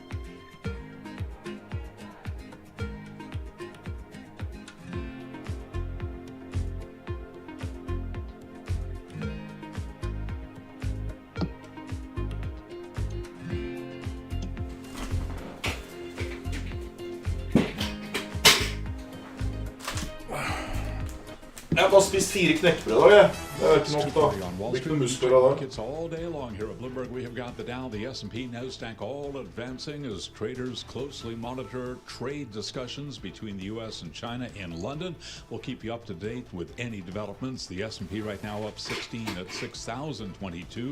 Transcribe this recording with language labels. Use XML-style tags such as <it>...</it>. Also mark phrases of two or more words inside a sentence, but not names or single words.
<no>Jeg har bare spist 4 knekkebrød i dag, jeg. Det er ikke nok da. Det er ikke noe muskler av det.</no> <en>It's all day long here at Bloomberg. We have got the Dow, the S&P, NASDAQ all advancing as traders closely monitor trade discussions between the U.S. and China in London. We'll keep you up to date with any developments. The S&P right now up 16 at 6,022.</en>